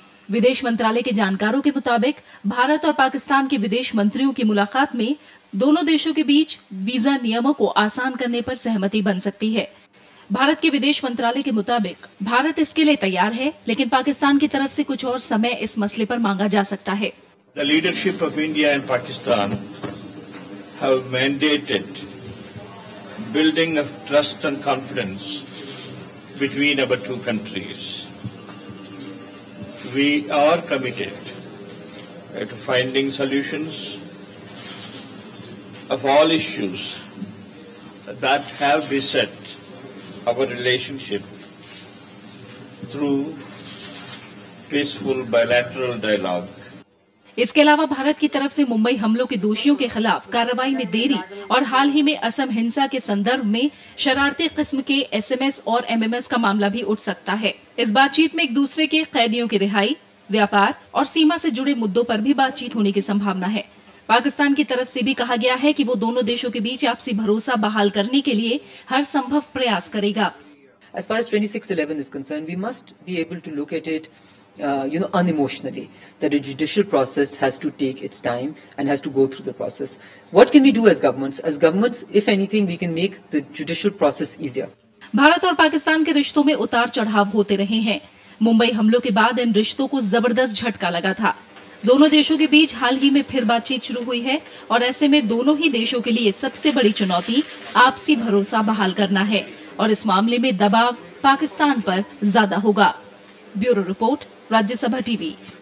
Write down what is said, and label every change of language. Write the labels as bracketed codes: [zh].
[hi] विदेश मंत्रालय के जानकारों के मुताबिक भारत और पाकिस्तान के विदेश मंत्रियों की मुलाकात में दोनों देशों के बीच वीजा नियमों को आसान करने पर सहमति बन सकती है। भारत के विदेश मंत्रालय के मुताबिक भारत इसके लिए तैयार है, लेकिन पाकिस्तान की तरफ से कुछ और समय इस मसले पर मांगा जा सकता है। [en] The leadership of India and Pakistan have mandated building of trust and confidence between our two countries. We are committed to finding solutions of all issues that have beset our relationship through peaceful bilateral dialogue. [hi] इसके अलावा भारत की तरफ से मुंबई हमलों के दोषियों के खिलाफ कार्रवाई में देरी और हाल ही में असम हिंसा के संदर्भ में शरारती किस्म के एसएमएस और एमएमएस का मामला भी उठ सकता है। इस बातचीत में एक दूसरे के कैदियों की रिहाई, व्यापार और सीमा से जुड़े मुद्दों पर भी बातचीत होने की संभावना है। पाकिस्तान की तरफ से भी कहा गया है कि वो दोनों देशों के बीच आपसी भरोसा बहाल करने के लिए हर संभव प्रयास करेगा। [en] As far as 2611 is concerned, we must be able to look at it unemotionally, that the judicial process has to take its time and has to go through the process. What can we do as governments? As governments, if anything, we can make the judicial process easier. [hi] Bharat और पाकिस्तान के रिश्तों में उतार चढ़ाव होते रहे हैं। मुंबई हमलों के बाद इन रिश्तों को जबरदस्त झटका लगा था। दोनों देशों के बीच हाल ही में फिर बातचीत शुरू हुई है और ऐसे में दोनों ही देशों के लिए सबसे बड़ी चुनौती आपसी भरोसा बहाल करना है और इस मामले में दबाव पाकिस्तान पर ज्यादा होगा। Bureau report, Rajya Sabha TV.